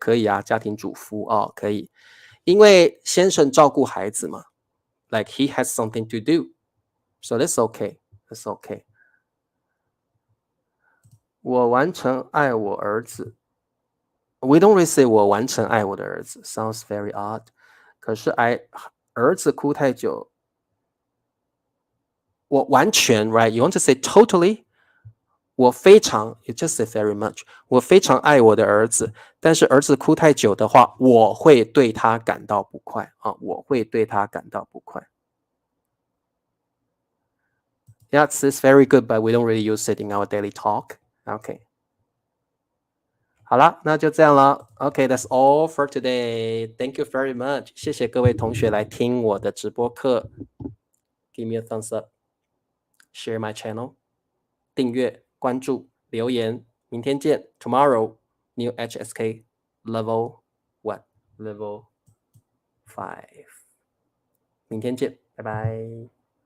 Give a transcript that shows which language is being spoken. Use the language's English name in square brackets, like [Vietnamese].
[Chinese] 可以啊，家庭主夫哦，可以，因为先生照顾孩子嘛 ， like he has something to do, so that's okay, that's okay。我完成爱我儿子。 [English] We don't really say 我完成爱我的儿子，sounds very odd。 [Chinese] 可是儿子哭太久，我完全 right? [English] You want to say totally？我非常，you just say very much。 [Chinese] 我非常爱我的儿子，但是儿子哭太久的话，我会对他感到不快啊，我会对他感到不快。 [English] Yeah, it's very good, but we don't really use it in our daily talk. [Chinese] Okay. 好了，那就这样了。 [English] Okay, that's all for today. Thank you very much. [Chinese] 谢谢各位同学来听我的直播课。 [English] Give me a thumbs up. Share my channel. 订阅、关注、留言。明天见。 Tomorrow, new HSK level what? [Chinese] Level 5。明天见，拜拜。